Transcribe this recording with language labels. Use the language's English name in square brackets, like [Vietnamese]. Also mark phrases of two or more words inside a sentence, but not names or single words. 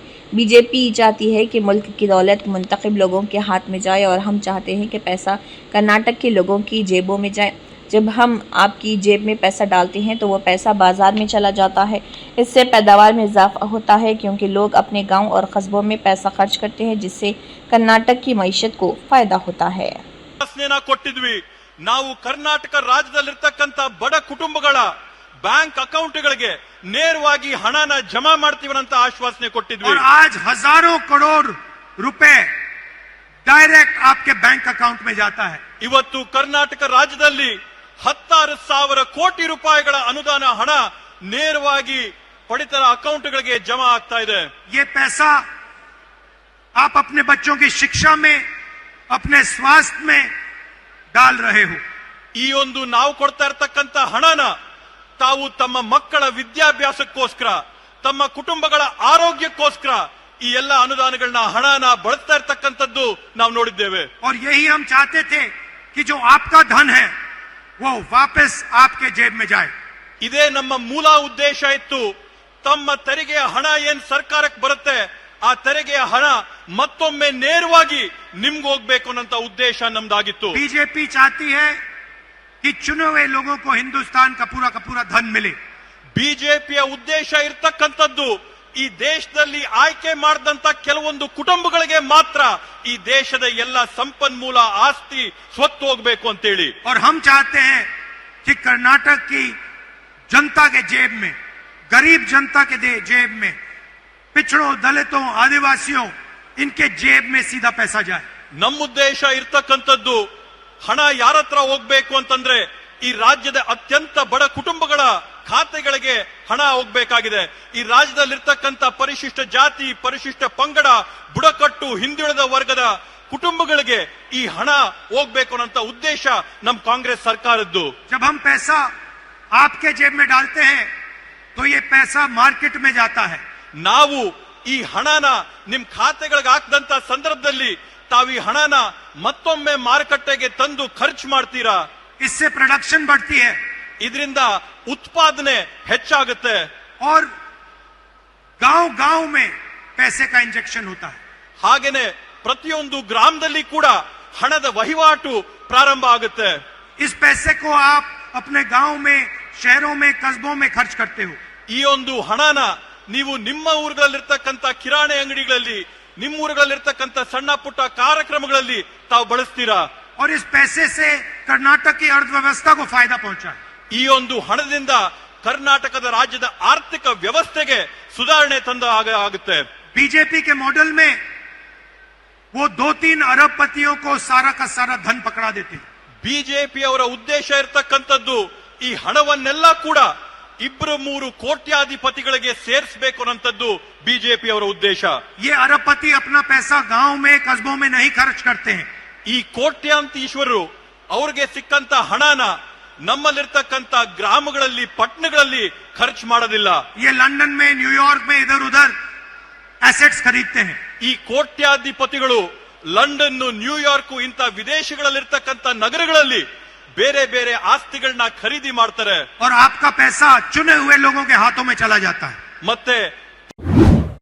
[Hindi] बीजेपी चाहती है कि मुल्क की दौलत मुंतखब लोगों के हाथ में जाए और हम चाहते हैं कि पैसा कर्नाटक के लोगों की जेबों में जाए। जब हम आपकी जेब में पैसा डालते हैं तो वो पैसा बाज़ार में चला जाता है। इससे पैदावार में इजाफा होता है क्योंकि लोग अपने गाँव और कस्बों में पैसा खर्च करते हैं, जिससे कर्नाटक की मईशत को फ़ायदा होता है। [Kannada] ನಾವು ಕರ್ನಾಟಕ ರಾಜ್ಯದಲ್ಲಿರ್ತಕ್ಕಂತ ಬಡ ಕುಟುಂಬಗಳ [English] bank accounts [Kannada] ನೇರವಾಗಿ ಹಣನ ಜಮಾ ಮಾಡ್ತೀವಂತ ಆಶ್ವಾಸನೆ ಕೊಟ್ಟಿದ್ವಿ। [Hindi] और आज हजारों करोड़ रुपए डायरेक्ट आपके [English] bank account [Hindi] में जाता है। [Kannada] ಇವತ್ತು ಕರ್ನಾಟಕ ರಾಜ್ಯದಲ್ಲಿ 16,000 ಕೋಟಿ ರೂಪಾಯಿಗಳ ಅನುದಾನ ಹಣ ನೇರವಾಗಿ ಪಡಿತರ ಅಕೌಂಟ್ಗಳಿಗೆ ಜಮಾ ಆಗ್ತಾ ಇದೆ। [Hindi] ये पैसा आप अपने बच्चों की शिक्षा में, अपने स्वास्थ्य में डाल रहे हो। [Kannada] ಈ ಒಂದು ನಾವು ಕೊಡ್ತಾ ಇರತಕ್ಕಂತ ಹಣನ ತಾವು ತಮ್ಮ ಮಕ್ಕಳ ವಿದ್ಯಾಭ್ಯಾಸಕ್ಕೋಸ್ಕರ, ತಮ್ಮ ಕುಟುಂಬಗಳ ಆರೋಗ್ಯಕ್ಕೋಸ್ಕರ ಈ ಎಲ್ಲ ಅನುದಾನಗಳನ್ನ ಹಣನ ಬಳಸ್ತಾ ಇರತಕ್ಕಂತದ್ದು ನಾವು ನೋಡಿದ್ದೇವೆ। [Hindi] और यही हम चाहते थे कि जो आपका धन है वो वापस आपके जेब में जाए। [Kannada] ಇದೇ ನಮ್ಮ ಮೂಲ ಉದ್ದೇಶ ಇತ್ತು। ತಮ್ಮ ತೆರಿಗೆಯ ಹಣ ಏನ್ ಸರ್ಕಾರಕ್ಕೆ ಬರುತ್ತೆ ಆ ತೆರಿಗೆಯ ಹಣ ಮತ್ತೊಮ್ಮೆ ನೇರವಾಗಿ ನಿಮ್ಗೆ ಹೋಗ್ಬೇಕು ಅನ್ನೋ ಉದ್ದೇಶ ನಮ್ದಾಗಿತ್ತು। [Hindi] बीजेपी चाहती है कि चुने हुए लोगों को हिंदुस्तान का पूरा धन मिले। [Kannada] ಬಿಜೆಪಿಯ ಉದ್ದೇಶ ಇರತಕ್ಕಂಥದ್ದು ಈ ದೇಶದಲ್ಲಿ ಆಯ್ಕೆ ಮಾಡಿದಂತ ಕೆಲವೊಂದು ಕುಟುಂಬಗಳಿಗೆ ಮಾತ್ರ ಈ ದೇಶದ ಎಲ್ಲ ಸಂಪನ್ಮೂಲ ಆಸ್ತಿ ಸ್ವತ್ತು ಹೋಗ್ಬೇಕು ಅಂತೇಳಿ। [Hindi] और हम चाहते हैं कि कर्नाटक की जनता के जेब में, गरीब जनता के जेब में, पिछड़ों, दलितों, आदिवासियों, इनके जेब में सीधा पैसा जाए। [Kannada] ನಮ್ಮ ಉದ್ದೇಶ ಇರ್ತಕ್ಕಂಥದ್ದು ಹಣ ಯಾರ ಹತ್ರ ಹೋಗ್ಬೇಕು ಅಂತಂದ್ರೆ ಈ ರಾಜ್ಯದ ಅತ್ಯಂತ ಬಡ ಕುಟುಂಬಗಳ ಖಾತೆಗಳಿಗೆ ಹಣ ಹೋಗ್ಬೇಕಾಗಿದೆ। ಈ ರಾಜ್ಯದಲ್ಲಿರ್ತಕ್ಕಂಥ ಪರಿಶಿಷ್ಟ ಜಾತಿ, ಪರಿಶಿಷ್ಟ ಪಂಗಡ, ಬುಡಕಟ್ಟು, ಹಿಂದುಳಿದ ವರ್ಗದ ಕುಟುಂಬಗಳಿಗೆ ಈ ಹಣ ಹೋಗ್ಬೇಕು ಅನ್ನೋ ಉದ್ದೇಶ ನಮ್ಮ ಕಾಂಗ್ರೆಸ್ ಸರ್ಕಾರದ್ದು। [Hindi] जब हम पैसा आपके जेब में डालते हैं तो ये पैसा मार्केट में जाता है। [Kannada] ನಾವು ಈ ಹಣನ ನಿಮ್ ಖಾತೆಗಳಿಗೆ ಹಾಕದಂತ ಸಂದರ್ಭದಲ್ಲಿ ತಾವು ಈ ಹಣನ ಮತ್ತೊಮ್ಮೆ ಮಾರುಕಟ್ಟೆಗೆ ತಂದು ಖರ್ಚು ಮಾಡ್ತೀರಾ। [Hindi] इससे प्रोडक्शन बढ़ती है, [Kannada] ಇದರಿಂದ ಉತ್ಪಾದನೆ ಹೆಚ್ಚಾಗುತ್ತೆ [Hindi] और गांव-गांव में पैसे का इंजेक्शन होता है। [Kannada] ಹಾಗೇನೆ ಪ್ರತಿಯೊಂದು ಗ್ರಾಮದಲ್ಲಿ ಕೂಡ ಹಣದ ವಹಿವಾಟು ಪ್ರಾರಂಭ ಆಗುತ್ತೆ। [Hindi] इस पैसे को आप अपने गांव में, शहरों में, कस्बों में खर्च करते हो। [Kannada] ಈ ಒಂದು ಹಣನ ನೀವು ನಿಮ್ಮ ಊರುಗಳಲ್ಲಿರ್ತಕ್ಕಂಥ ಕಿರಾಣಿ ಅಂಗಡಿಗಳಲ್ಲಿ, ನಿಮ್ಮ ಊರುಗಳಲ್ಲಿರ್ತಕ್ಕಂಥ ಸಣ್ಣ ಪುಟ್ಟ ಕಾರ್ಯಕ್ರಮಗಳಲ್ಲಿ ತಾವು ಬಳಸ್ತೀರಾ। [Hindi] और इस पैसे से कर्नाटक की अर्थव्यवस्था को फायदा पहुंचा है। [Kannada] ಈ ಒಂದು ಹಣದಿಂದ ಕರ್ನಾಟಕದ ರಾಜ್ಯದ ಆರ್ಥಿಕ ವ್ಯವಸ್ಥೆಗೆ ಸುಧಾರಣೆ ತಂದ ಆಗುತ್ತೆ। [Hindi] बीजेपी के मॉडल में वो 2-3 अरबपतियों को सारा का सारा धन पकड़ा देते हैं। [Kannada] ಬಿಜೆಪಿ ಅವರ ಉದ್ದೇಶ ಇರತಕ್ಕಂಥದ್ದು ಈ ಹಣವನ್ನೆಲ್ಲ ಕೂಡ 2-3 ಕೋಟ್ಯಾಧಿಪತಿಗಳಿಗೆ ಸೇರಿಸಬೇಕು ಅನ್ನೋಂಥದ್ದು ಬಿಜೆಪಿ ಅವರ ಉದ್ದೇಶ। [Hindi] ये अरबपति अपना पैसा गांव में, कस्बों में नहीं खर्च करते हैं। [Kannada] ಈ ಕೋಟ್ಯಾಂತೀಶ್ವರರು ಅವ್ರಿಗೆ ಸಿಕ್ಕಂತ ಹಣನ ನಮ್ಮಲ್ಲಿರ್ತಕ್ಕಂಥ ಗ್ರಾಮಗಳಲ್ಲಿ, ಪಟ್ಟಣಗಳಲ್ಲಿ ಖರ್ಚು ಮಾಡೋದಿಲ್ಲ। [Hindi] ये लंदन में, न्यूयॉर्क में इधर उधर एसेट्स खरीदते हैं। [Kannada] ಈ ಕೋಟ್ಯಾಧಿಪತಿಗಳು ಲಂಡನ್, ನ್ಯೂಯಾರ್ಕ್ ಇಂಥ ವಿದೇಶಗಳಲ್ಲಿರ್ತಕ್ಕಂಥ ನಗರಗಳಲ್ಲಿ ಬೇರೆ ಬೇರೆ ಆಸ್ತಿಗಳನ್ನ ಖರೀದಿ ಮಾಡ್ತಾರೆ। [Hindi] और आपका पैसा चुने हुए लोगों के हाथों में चला जाता है। [Kannada] ಮತ್ತೆ